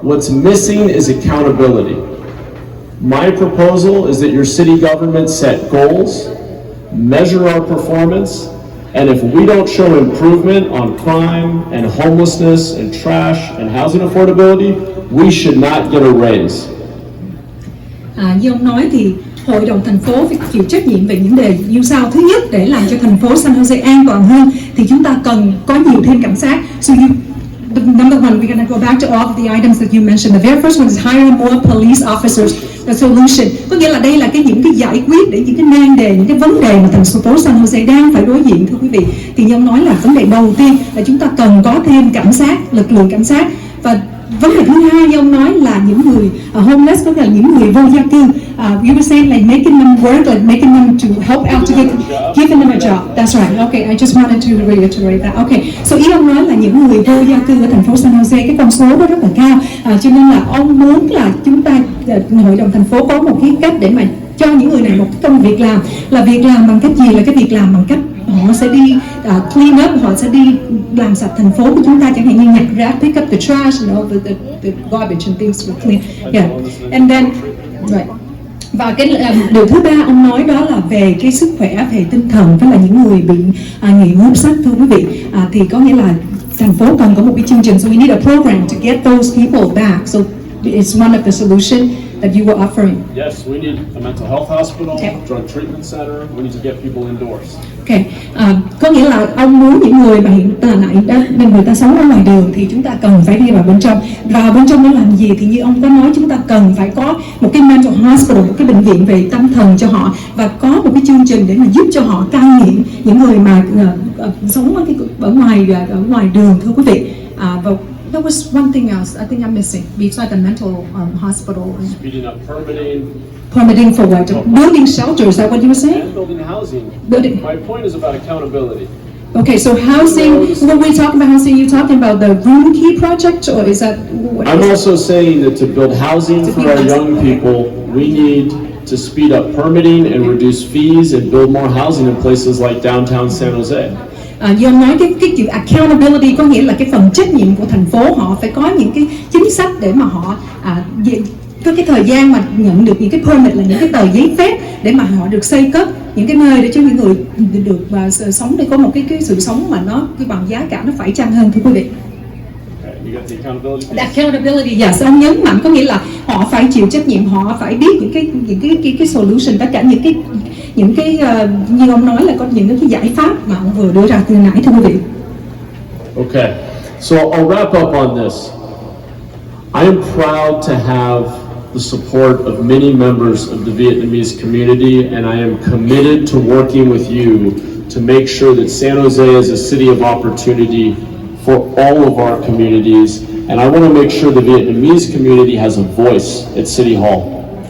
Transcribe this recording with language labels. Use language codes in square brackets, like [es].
[en] What's missing is accountability. My proposal is that your city government set goals, measure our performance, and if we don't show improvement on crime and homelessness and trash and housing affordability, we should not get a raise. [vi] Như ông nói thì hội đồng thành phố phải chịu trách nhiệm về những đề như sau. Thứ nhất, để làm cho thành phố San Jose an toàn hơn thì chúng ta cần có nhiều thêm cảnh sát. [en] So number one, we're going to go back to all of the items that you mentioned. The very first one is hire more police officers. [vi] The solution, có nghĩa là đây là những cái giải quyết để những cái nan đề, những cái vấn đề mà thành phố San Jose đang phải đối diện, thưa quý vị. Thì như ông nói là vấn đề đầu tiên là chúng ta cần có thêm cảnh sát, lực lượng cảnh sát. Và vấn đề thứ hai như ông nói là những người homeless, có nghĩa là những người vô gia cư. [en] You were saying like making them work, like making them to help out to giving them a job. That's right. Okay, I just wanted to reiterate that. [vi] Okay, so ý ông nói là những người vô gia cư ở thành phố San Jose, cái con số đó rất là cao. Cho nên là ông muốn là chúng ta, hội đồng thành phố có một cái cách để mà cho những người này một cái công việc làm. Là việc làm bằng cách gì? Là cái việc làm bằng cách họ sẽ đi clean up, họ sẽ đi làm sạch thành phố của chúng ta, chẳng hạn như nhặt rác, [en] pick up the trash, you know, the garbage and things to clean. Yeah, and then right. [vi] Và cái điều thứ ba ông nói đó là về cái sức khỏe, về tinh thần, với là những người bị nghiện hút sách, thưa quý vị. Thì có nghĩa là thành phố cần có một cái chương trình, [en] so we need a program to get those people back. So it's one of the solution that you were offering. Yes, we need a mental health hospital, drug treatment center. We need to get people indoors. [vi] Okay, có nghĩa là ông muốn những người mà hiện tại người ta sống ở ngoài đường thì chúng ta cần phải đi vào bên trong. Vào bên trong để làm gì? Thì như ông có nói, chúng ta cần phải có một cái mental hospital, một cái bệnh viện về tâm thần cho họ, và có một cái chương trình để mà giúp cho họ cai nghiện, những người mà sống ở ngoài đường, thưa quý vị. [en] Và there was one thing else I think I'm missing besides the mental hospital. Speeding up permitting. Permitting for what? Building shelters, is that what you were saying? And building housing. My point is about accountability. Okay, so housing, when we talk about housing, you're talking about the room key project, or is that what? I'm also saying that to build housing for our young people, we need to speed up permitting and reduce fees and build more housing in places like downtown San Jose. [vi] Như ông nói, cái chữ accountability có nghĩa là cái phần trách nhiệm của thành phố, họ phải có những cái chính sách để mà họ có cái thời gian mà nhận được những cái permit, là những cái tờ giấy phép để mà họ được xây cất những cái nơi để cho những người được sống, để có một cái sự sống mà nó cái bằng giá cả nó phải chăng hơn, thưa quý vị. The accountability, yes, ông nhấn mạnh có nghĩa là họ phải chịu trách nhiệm, họ phải biết những cái solution, tất cả những cái như ông nói là có những cái giải pháp mà ông vừa đưa ra từ nãy, thưa quý vị. [en] Okay, so I'll wrap up on this. I am proud to have the support of many members of the Vietnamese community, and I am committed to working with you to make sure that San Jose is a city of opportunity for all of our communities, and I want to make sure the Vietnamese community has a voice at City Hall.